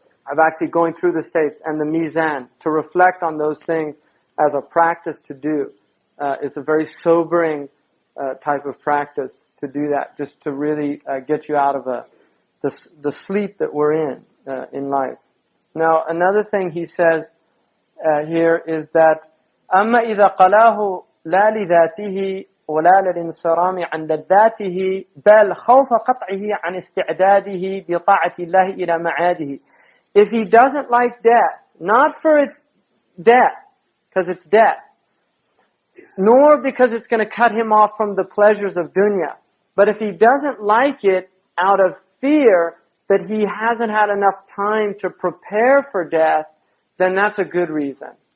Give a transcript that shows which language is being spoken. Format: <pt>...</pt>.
<en>Of actually going through the states and the mizan, to reflect on those things as a practice to do. It's a very sobering type of practice to do that, just to really get you out of the sleep that we're in life. Now, another thing he says here is that</en> <ar>أما إذا قلاه لا لذاته ولا للانصرام عن لذاته بل خوف قطعه عن استعداده بطاعة الله إلى معاده.</ar> <en>If he doesn't like death, not for its death, because it's death, nor because it's going to cut him off from the pleasures of dunya, but if he doesn't like it out of fear that he hasn't had enough time to prepare for death, then that's a good reason.</en>